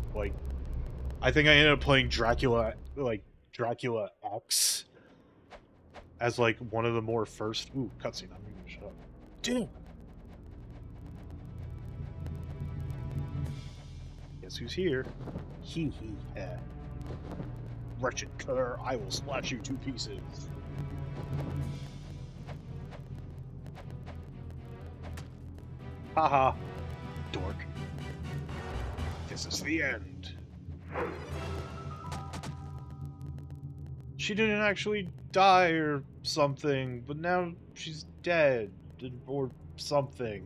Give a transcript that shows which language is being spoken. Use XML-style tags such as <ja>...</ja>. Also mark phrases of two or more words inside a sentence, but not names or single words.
<en>Like, I think I ended up playing Dracula, like, Dracula X as, like, one of the more first... Ooh, cutscene. I'm gonna shut up. Damn! Guess who's here? Hee hee ha. Wretched cur, I will slash you to pieces. Haha. Dork. This is the end. She didn't actually die or something, but now she's dead, or something.</en>